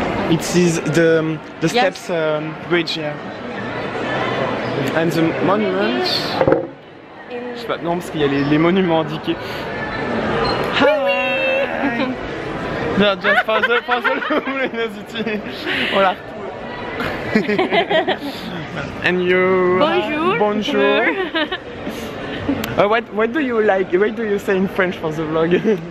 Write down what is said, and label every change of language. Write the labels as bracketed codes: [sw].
[en] It is the steps bridge, yeah. And the monument. [fr] Je sais pas, non parce qu'il y a les monuments indiqués. [en] No, just for the luminosity. [fr] On la retrouve. [en] And you. [fr] Bonjour. Bonjour. [en] What do you like? What do you say in French for the vlog?